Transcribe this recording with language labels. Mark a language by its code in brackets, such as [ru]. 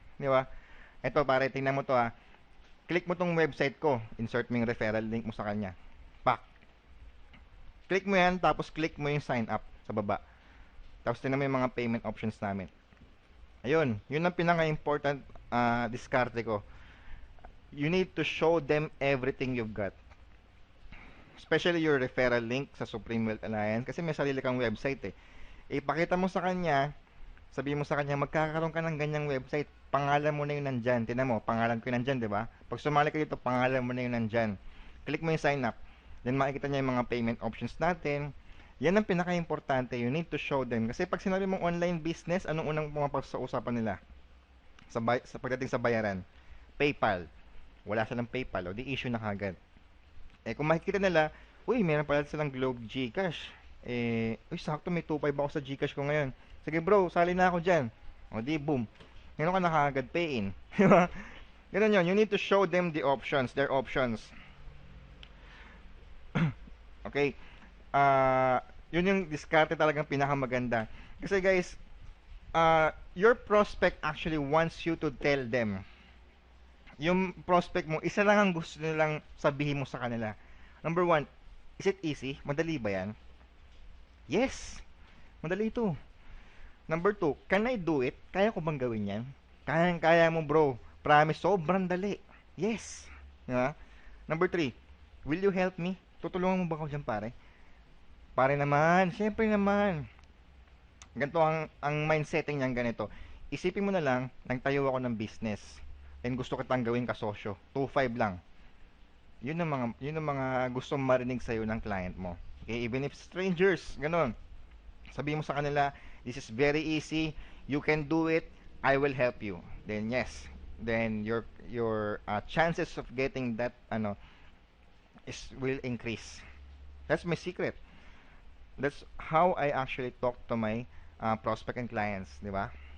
[tl] Di ba? Ito pare, tingnan mo to Click mo tong website ko. Insert mo yung referral link mo sa kanya. Pak. Click mo yan, tapos click mo yung sign up sa baba. Tapos tingnan mo yung mga payment options namin. Ayun, yun ang pinaka-important diskarte ko. [en] You need to show them everything you've got. Especially your referral link sa Supreme Wealth Alliance [tl] kasi may sarili kang website eh. Ipakita mo sa kanya, sabihin mo sa kanya, magkakaroon ka ng ganyang website. Pangalan mo na yun nandyan. Tingnan mo, pangalan ko yun nandyan, di ba? Pag sumali ka dito, pangalan mo na yun nandyan. Click mo yung sign up. Then makikita niya yung mga payment options natin. Yan ang pinaka-importante. [en] You need to show them. [tl] Kasi pag sinabi mong online business, anong unang pumapasok sa usapan nila? Sa pagdating sa bayaran? PayPal. Wala silang PayPal. O di issue na kagad. Kung makikita nila, uy, meron pala silang Globe Gcash. Uy, sakto may 2.5 ako sa Gcash ko ngayon. Sige bro, sali na ako dyan. O di, boom. Ngayon ka na kagad pay in. Ganun yun. [en] You need to show them the options, their options. [tl] Okay. Yun yung diskarte talagang pinakamaganda. [en] Kasi guys, your prospect actually wants you to tell them. [tl] Yung prospect mo, isa lang ang gusto nilang sabihin mo sa kanila. [en] Number 1, is it easy? [tl] Madali ba yan? [en] Yes! [tl] Madali ito. Number 2, [en] can I do it? [tl] Kaya ko bang gawin yan? Kaya mo bro. [en] Promise, [tl] sobrang dali. [en] Yes. Diba? Number 3, will you help me? [tl] Tutulungan mo ba ako dyan, pare? Pare naman, syempre naman. Ganito ang mindsetting niyan ganito. Isipin mo na lang, nagtayo ako ng business and gusto kitang gawin kasosyo. 2-5 lang. Yun ang mga gusto marinig sa'yo ng client mo. [en] Okay, even if strangers, [tl] ganun. Sabihin mo sa kanila, [en] this is very easy, you can do it, I will help you. Then yes, then your chances of getting that is will increase. That's my secret. That's how I actually talk to my prospect and clients, [tl] di ba?